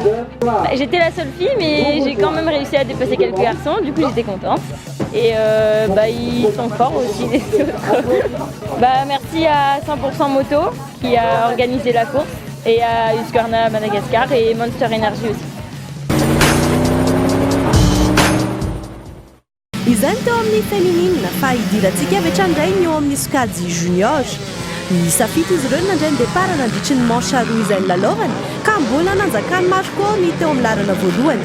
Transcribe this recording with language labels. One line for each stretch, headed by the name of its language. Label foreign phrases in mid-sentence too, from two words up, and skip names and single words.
French: J'étais la seule fille mais j'ai quand même réussi à dépasser quelques garçons, du coup j'étais contente. Et ils sont forts aussi les autres. Merci à 100% Moto qui a organisé la course. et à Husqvarna à Madagascar et Monster Energy aussi.
Malagasy: Izany teo amin'ny féminine fa idirantsika avy hatrandray ny eo amin'ny sokajy junior. Nisafity izy ireo nandray ny départ nandritry ny manche roa izay nylalaovany ka mbola nanjakany Marco ny teo amin'ny larana voalohany.